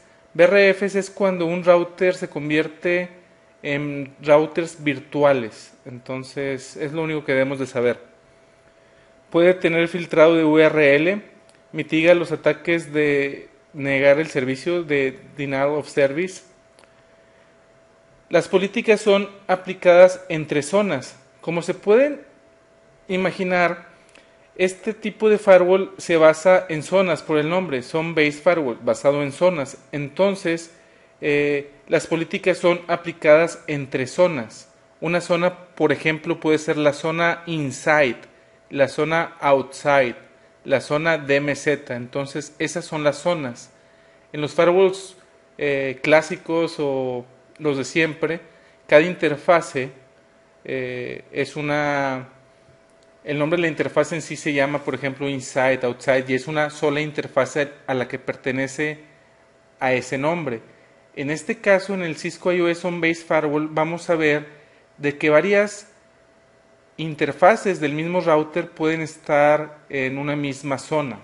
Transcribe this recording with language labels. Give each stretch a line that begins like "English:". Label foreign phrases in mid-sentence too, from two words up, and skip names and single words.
Spanish: BRFs es cuando un router se convierte en routers virtuales, entonces es lo único que debemos de saber. Puede tener filtrado de URL, mitiga los ataques de negar el servicio, de
English: denial of service.
Spanish: Las políticas son aplicadas entre zonas. Como se pueden imaginar, este tipo de firewall se basa en zonas por el nombre,
English: Zone Based Firewall,
Spanish: basado en zonas. Entonces, las políticas son aplicadas entre zonas. Una zona, por ejemplo, puede ser la zona inside, la zona outside, la zona DMZ. Entonces, esas son las zonas. En los firewalls clásicos o los de siempre, cada interfase es una... El nombre de la interfase en sí se llama, por ejemplo,
English: inside, outside,
Spanish: y es una sola interfase a la que pertenece a ese nombre. En este caso, en el Cisco iOS On Base Firewall, vamos a ver de que varias interfaces del mismo router pueden estar en una misma zona.